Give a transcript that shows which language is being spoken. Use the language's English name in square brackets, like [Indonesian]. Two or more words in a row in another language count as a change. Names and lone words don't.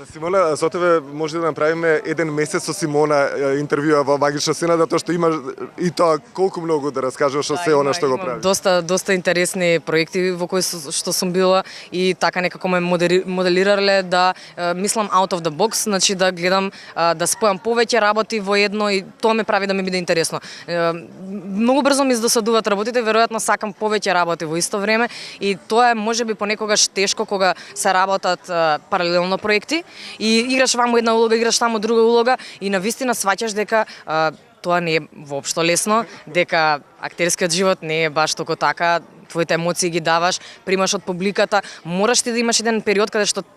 [Macedonian] Симона, со тебе може да направиме еден месец со Симона интервјуа во Магиша Сена, затоа што имаш и тоа колку многу да раскажеш од се она што го прави. Доста интересни проекти во кои што сум била и така некако ме моделирале да мислам [English] out of the box, [Macedonian] значи да гледам да спојам повеќе работи во едно и тоа ме прави да ми биде интересно. Многу брзо ми издосадуваат работите, веројатно сакам повеќе работи во исто време и тоа е можеби понекогаш тешко кога се работат паралелно проекти и играш ваму една улога, играш таму друга улога и навистина сваќаш дека тоа не е воопшто лесно, дека актерскиот живот не е баш толку така, твоите емоции ги даваш, примаш од публиката, мораш ти да имаш еден период каде што